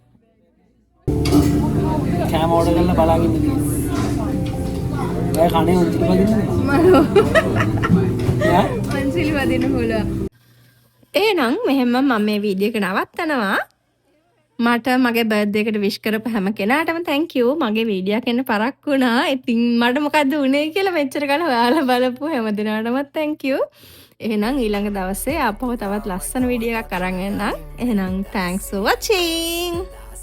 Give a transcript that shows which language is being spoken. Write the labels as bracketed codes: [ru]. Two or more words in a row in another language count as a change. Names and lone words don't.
[si] කෑම ඕඩර් කරලා බලාගෙන ඉඳී. ඔය කණේ උන්සිලි වදින්නද? යා? උන්සිලි වදින්න පුළුවන්. එහෙනම් මෙහෙම මම මේ වීඩියෝ එක නවත්තනවා. මට මගේ බර්ත්ඩේ එකට විශ් කරපු හැම කෙනාටම [en] thank you. [si] මගේ වීඩියෝ එක එන්න පරක් වුණා. ඉතින් මට මොකද්ද උනේ කියලා මෙච්චර කාල හොයාලා බලපු හැම දිනාටම [en] thank you. [si] එහෙනම් ඊළඟ දවසේ ආපහු තවත් ලස්සන වීඩියෝ එකක් අරන් එන්නම්. එහෙනම් [en] thanks for watching.